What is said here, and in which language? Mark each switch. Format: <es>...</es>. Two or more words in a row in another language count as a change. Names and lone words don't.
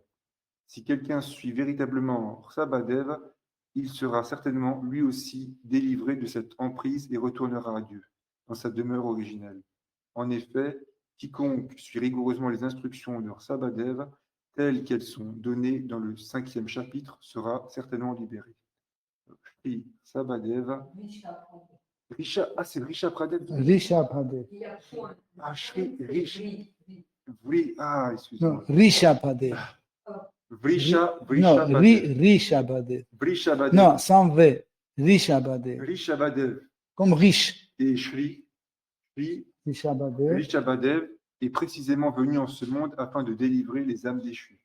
<fr>Si quelqu'un suit véritablement Rsabadev, il sera certainement lui aussi délivré de cette emprise et retournera à Dieu, dans sa demeure originelle. En effet, quiconque suit rigoureusement les instructions de Rsabadev, telles qu'elles sont données dans le 5e chapitre, sera certainement libéré. Shri Rsabadev. C'est Risha Pradev. Rishabhadev. Ah, Shri Rish. Excusez-moi. Non, Rishabhadev. Vrisha, Non, Vrishabhadev. Rishabhadev. Vrishabhadev. Non, sans V. Rishabhadev. Rishabhadev Comme riche. et Shri Rishabhadev. Rishabhadev est précisément venu en ce monde afin de délivrer les âmes déchues.</fr>